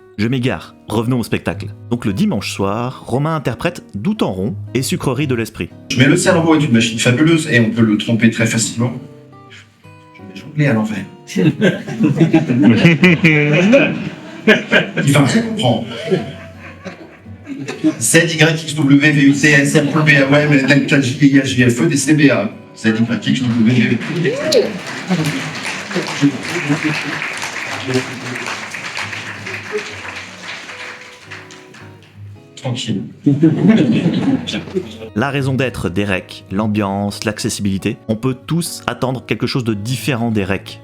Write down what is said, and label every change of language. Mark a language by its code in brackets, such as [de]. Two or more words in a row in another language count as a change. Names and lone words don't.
[fr] Je m'égare, revenons au spectacle. Donc le dimanche soir, Romain interprète Doute en rond et Sucrerie de l'esprit. Mais le cerveau est une machine fabuleuse et on peut le tromper très facilement. Je vais jongler à l'envers. Il va rien comprendre. Z, Y, X, W, V, U, T, S, M, P, A, W, M, N, K, J, I, H, G, F, E, D, C, B, A. Z, Y, X, W, V, U, T. Tranquille. La raison d'être des recs, l'ambiance, l'accessibilité, on peut tous attendre quelque chose de différent des recs.